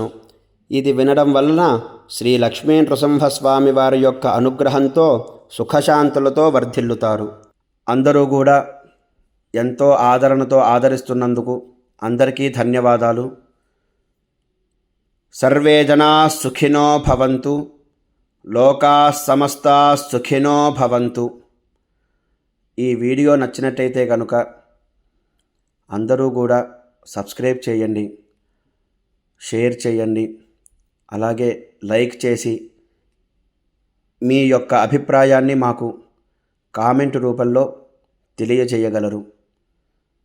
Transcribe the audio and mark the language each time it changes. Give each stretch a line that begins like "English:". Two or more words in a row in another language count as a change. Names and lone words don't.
Telugu: ఇది వినడం వలన శ్రీ లక్ష్మీ నృసింహస్వామి వారి యొక్క అనుగ్రహంతో సుఖశాంతులతో వర్ధిల్లుతారు. అందరూ కూడా ఎంతో ఆదరణతో ఆదరిస్తున్నందుకు అందరికీ ధన్యవాదాలు.
Sanskrit: సర్వే జనాః సుఖినో భవంతు, లోకాః సమస్తాః సుఖినో భవంతు.
Telugu: ఈ వీడియో నచ్చినట్టయితే కనుక అందరూ కూడా సబ్స్క్రైబ్ చేయండి, షేర్ చేయండి, అలాగే లైక్ చేసి మీ యొక్క అభిప్రాయాన్ని మాకు కామెంట్ రూపంలో తెలియజేయగలరు.